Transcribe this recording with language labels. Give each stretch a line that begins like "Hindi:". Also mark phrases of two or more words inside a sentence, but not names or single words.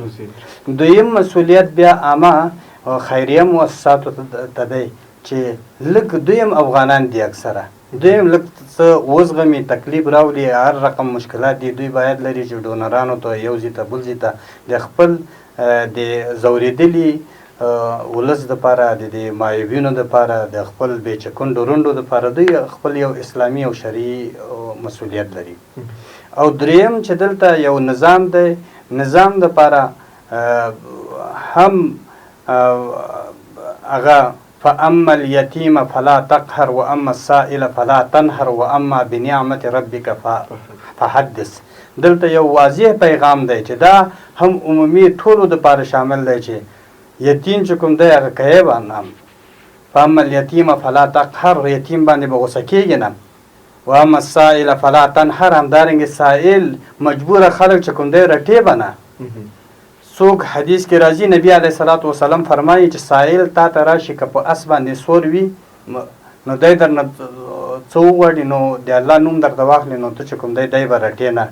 Pashto: دویم مسؤلیت بیا عامه خیریه مؤسساتو ته دی چې لږ دویم افغانان دي، اکثره دویم لږ څه وزغمي، تکلیف راولي، هر رقم مشکلات دي، دوی باید لري چې ډونرانو ته یو ځای ته بل ځای ته د خپل د ځورېدلي ولس دپاره، د معیوبینو دپاره، د خپل بېچکونډو رونډو دپاره دوی خپل یو اسلامي او شرعي مسؤلیت لري. او دریم چې دلته یو نظام دی، نظام دپاره هم هغه
Arabic: فاما الیتیم فلا تقهر واما السائل فلا تنهر واما بنعمت ربک فحدث.
Pashto: دلته یو واضح پیغام دی چې دا هم عمومي ټولو دپاره شامل دی چې یتیم چې کوم دی هغه کوي باندې،
Arabic: فاما الیتیم فلا تقهر،
Pashto: یتیم باندې به غوسه کېږي نه،
Arabic: واما السائل فلا تنهر،
Pashto: همدارنګې سائل مجبوره خلک چې کوم دی رټې به نه. څوک حدیث کې راځي، نبی
Arabic: علیه الصلاة وسلام
Pashto: فرمایي چې سائل تا ته راشي که په اس باندې سور وي نو دی درنه څه وغواړي، نو د الله نوم درته واخلي، نو ته چې کوم دی به رټې نه.